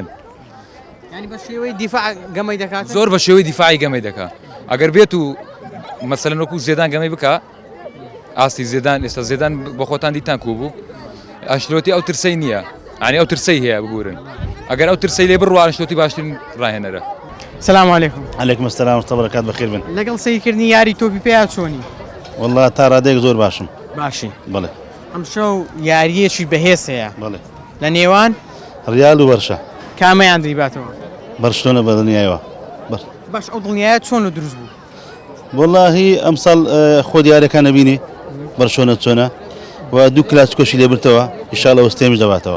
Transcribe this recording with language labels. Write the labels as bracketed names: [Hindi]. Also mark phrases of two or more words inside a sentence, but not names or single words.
[Central Kurdish] ینی بە شێوەی دیفاع گەمەی دەکات زۆر بە شێوەی دیفاعی گەمەی دەکات ئەگەر بێت و مەسەلەن وەکو زێدان گەمەی بکە ئاستی زێدان ئێستا زێدان بە خۆتان دیتان کوبوو ئەنشلۆتی ئەو ترسەی نییە ینی ئەو ترسەی هەیە ببورن ئەگەر ئەو ترسەی لێ بڕوە ئەنشلۆتی باشترین ڕاهێنەرە [Arabic] سلام علیکم علیکم السلام ورحمة الله وبركاته بخير بن [Central Kurdish] لەگەڵ سەیکردنی یاری تۆپی پێیا چۆنی والله تا ڕادێک زۆر باشم باشی بڵێ ئەم شەو یاریەکی بەهێز هەیە بڵێ لە نێوان ریال و بەرشە کامەیان دەیباتەوە بەرشلۆنە بەدنیایەوە باش ئەو دڵنیایە چۆن و دروست بوو والله ئەمساڵ خۆ دیارەکانە بینی بەرشلۆنە چۆنە و دوو کلاسیکۆشی لێبرتەوە ئینشاڵڵا وەستێمیش دەباتەوە